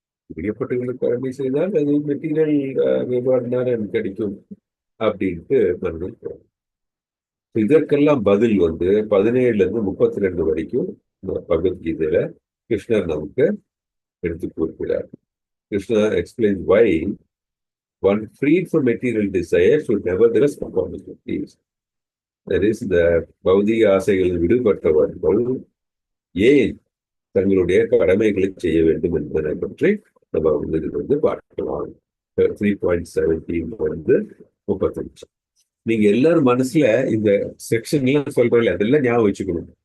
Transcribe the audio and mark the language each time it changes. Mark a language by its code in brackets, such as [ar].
[ta] விதிக்கப்பட்டுள்ள கடமை செய்தால் அது [en] material ரிவார்டுனால [ta] எனக்கு கிடைக்கும் அப்படின்ட்டு மனதில் தோணும். இதற்கெல்லாம் பதில் 17 இருந்து 32 வரைக்கும் பகவத்கீதையில கிருஷ்ணர் நமக்கு எடுத்து கூறுகிறார். [en] Krishna explains why one freed from material desire should nevertheless perform his duties. That is, the [ta] பௌதிக ஆசைகளில் விடுபட்டவர்கள் ஏன் தங்களுடைய கடமைகளை செய்ய வேண்டும் என்பதை பற்றி நம்ம பார்க்கலாம். 3.17 35. நீங்க எல்லாரும் மனசுல இந்த செக்ஷன்லாம் சொல்றீங்க, அதெல்லாம் ஞாபகம் வச்சுக்கணும்.